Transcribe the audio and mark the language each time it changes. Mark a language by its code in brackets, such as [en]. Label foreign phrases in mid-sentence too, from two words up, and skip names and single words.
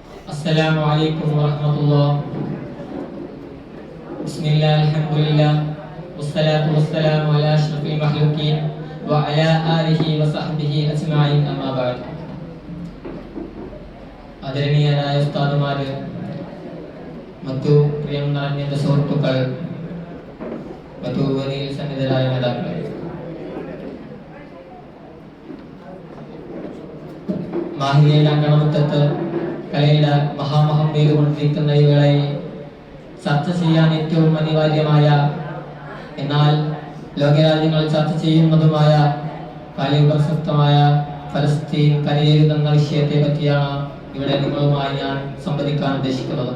[ar] السلام عليكم ورحمة الله. بسم الله الحمد لله والصلاة والسلام على أشرف المخلوقين وعلى آله وصحبه أجمعين أما بعد. [ml] ആദരണീയരായ ഉസ്താദുമാര്, മറ്റു പ്രിയം നിറഞ്ഞ സുഹൃത്തുക്കൾ, മറ്റു വേദിയിൽ സന്നിധരായ നേതാക്കൾ, മാഹിലിയുടെ അങ്കണമുറ്റത്ത് കലയുടെ മഹാമഹം പെയ്തുകൊണ്ടിരിക്കുന്ന ഈ വേളയിൽ ചർച്ച ചെയ്യാൻ ഏറ്റവും അനിവാര്യമായ, എന്നാൽ ലോകരാജ്യങ്ങൾ ചർച്ച ചെയ്യുന്നതുമായ കാലിക പ്രസക്തമായ ഫലസ്തീൻ കരയേറുന്ന വിഷയത്തെ പറ്റിയാണ് ഇവിടെ നിങ്ങളുമായി ഞാൻ സംവദിക്കാൻ ഉദ്ദേശിക്കുന്നത്.